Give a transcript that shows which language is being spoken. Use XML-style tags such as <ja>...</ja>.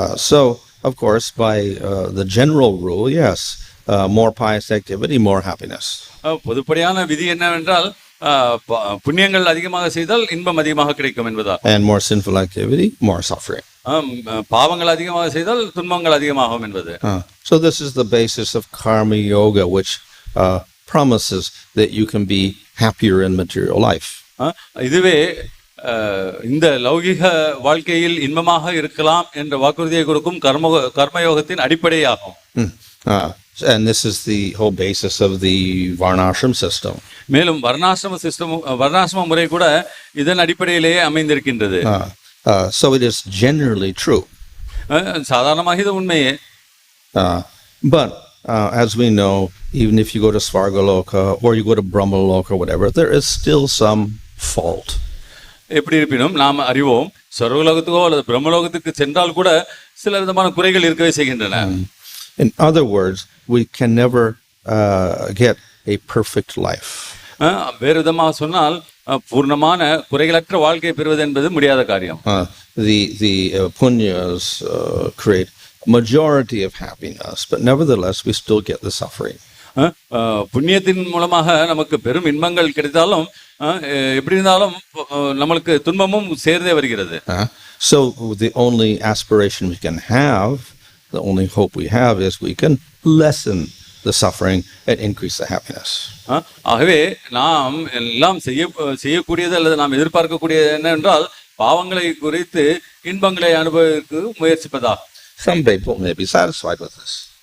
<en>So of course by the general rule, yes, more pious activity, more happiness.</en> <ta>பொதுப்படையான விதி என்னவென்றால் புண்ணியங்கள் அதிகமாக செய்தால் இன்பம் அதிகமாக கிடைக்கும் என்பதா.</ta> <en>And more sinful activity, more suffering.</en> <ta>பாவங்கள் அதிகமாக செய்தால் துன்பங்கள் அதிகமாகும் என்பது.</ta> <en>So this is the basis of karma yoga, which promises that you can be happier in material life.</en> <ta>இதுவே இந்த லௌகிக வாழ்க்கையில் இன்பமாக இருக்கலாம் என்ற வாக்குறுதியை கொடுக்கும் கர்மயோகத்தின் அடிப்படையாகும்.</ta> <en>And this is the whole basis of the varnashram system.</en> <ta>மேலும் வர்ணாசிரம முறை கூட இதன் அடிப்படையிலேயே அமைந்திருக்கின்றது.</ta> <en>So it is generally true.</en> <ta>சாதாரணமாக இது உண்மையே.</ta> <en>But as we know, even if you go to Svargaloka or you go to Brahmaloka or whatever, there is still some fault.</en> <ta>எப்படி இருப்பினும் நாம் அறிவோம், சொர்க்கலோகத்துக்கோ அல்லது பிரம்மலோகத்துக்கு சென்றால் கூட சில விதமான குறைகள் இருக்கவே செய்கின்றன.</ta> <en>In other words, we can never get a perfect life.</en> <ta>வேறு விதமாக சொன்னால் பூர்ணமான குறைகளற்ற வாழ்க்கை பெறுவது என்பது முடியாத காரியம்.</ta> <en>The punyas create majority of happiness, but nevertheless we still get the suffering.</en> <ta>புண்ணியத்தின் மூலமாக நமக்கு பெரும் இன்பங்கள் கிடைத்தாலும் எப்படி இருந்தாலும் நம்மளுக்கு துன்பமும் சேர்ந்தே வருகிறது.</ta> <en>So the only aspiration we can have, the only hope we have, is we can lessen the suffering and increase the happiness.</en> <ta>ஆகவே நாம் எல்லாம் செய்யக்கூடியது அல்லது நாம் எதிர்பார்க்கக்கூடியது என்னவென்றால் பாவங்களை குறைத்து இன்பங்களை அனுபவிக்க முயற்சிப்பதா.</ta> <en>Some people may be satisfied with this.</en>